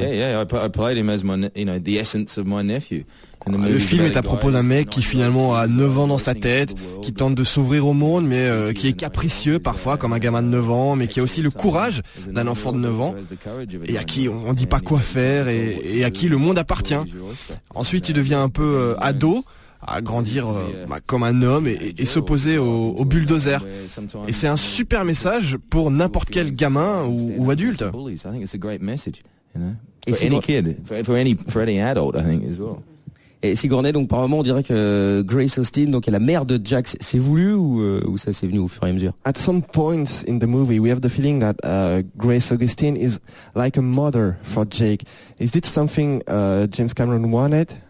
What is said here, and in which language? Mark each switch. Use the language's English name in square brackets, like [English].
[English] I played him as the essence of my nephew. [French] Le film est à propos d'un mec qui finalement a 9 ans dans sa tête, qui tente de s'ouvrir au monde, mais qui est capricieux parfois comme un gamin de 9 ans, mais qui a aussi le courage d'un enfant de 9 ans, et à qui on dit pas quoi faire et à qui le monde appartient. Ensuite il devient un peu ado, à grandir comme un homme et s'opposer au bulldozer. Et c'est un super message pour n'importe quel gamin ou adulte. Et Sigourney, donc par moment on dirait que Grace Austin, donc est la mère de Jax, c'est voulu ou ça c'est venu au fur et à mesure? [English] At some point in the movie we have the feeling that Grace Augustine is like a mother for Jake. Is it something James Cameron wanted